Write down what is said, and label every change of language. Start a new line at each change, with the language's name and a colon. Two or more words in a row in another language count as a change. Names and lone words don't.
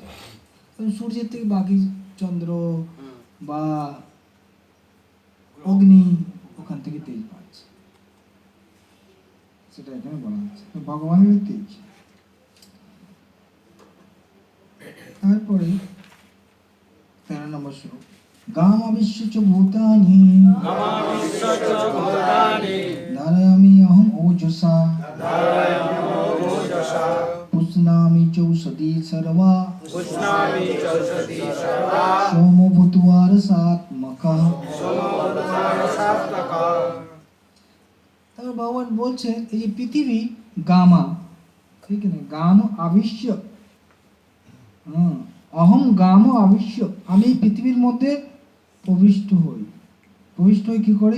Bangla: সূর্যের থেকে বাকি চন্দ্র বা অগ্নি ওখান থেকে তেজ পাচ্ছে, সেটা এখানে বলা হচ্ছে ভগবানের তেজ। তারপরে 13 নম্বর শ্লোক,
Sanskrit: গাম আবিশ্য চ ভূতানি ধারয়ামি অহং ওজসা পুষ্ণামি চৌষধি সর্বা সোমো ভূত্বা রসাত্মকঃ।
Bangla: তারপর ভগবান বলছেন এই যে পৃথিবী গামা, ঠিক আছে,
Sanskrit: গাম আবিশ্য, অহম গাম আবিশ্য,
Bangla: আমি পৃথিবীর মধ্যে প্রবিষ্ট হই। প্রবিষ্ট হই কি করে?